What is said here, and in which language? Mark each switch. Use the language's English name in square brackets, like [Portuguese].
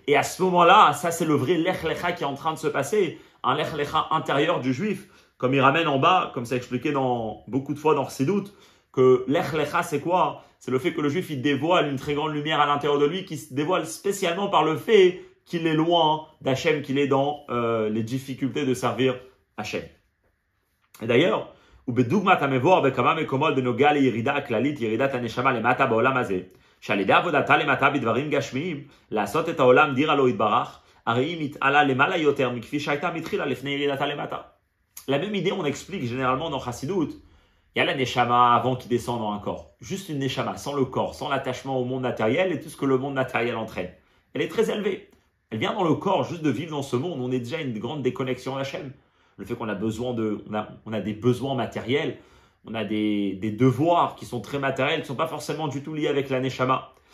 [French] Et à ce moment-là, ça c'est le vrai Lech Lecha qui est en train de se passer, un Lech Lecha intérieur du juif, comme il ramène en bas, comme c'est expliqué beaucoup de fois dans Chassidut, que Lech Lecha c'est quoi? C'est le fait que le juif il dévoile une très grande lumière à l'intérieur de lui qui se dévoile spécialement par le fait qu'il est loin d'Hachem, qu'il est dans les difficultés de servir Hachem. Et d'ailleurs, [Hebrew] ובדוגמת המבואר בכמה מקומות בנוגע לירידה הכללית, ירידת הנשמה למטה בעולם הזה, שעל ידי עבודתה למטה בדברים גשמיים, לעשות את העולם דירה לא יתברך, הרי היא מתעלה למעלה יותר מכפי שהייתה מתחילה לפני ירידתה למטה. [French] La même idée, on explique généralement dans Chassidut, il y a la neshama avant qui descend dans un corps. Juste une neshama, sans le corps, sans l'attachement au monde matériel et tout ce que le monde matériel entraîne. Elle est très élevée. Elle vient dans le corps juste de vivre dans ce monde. On est déjà une grande déconnexion à Hachem. Le fait qu'on a besoin on a des besoins matériels, on a des devoirs qui sont très matériels, qui ne sont pas forcément du tout liés avec la neshama.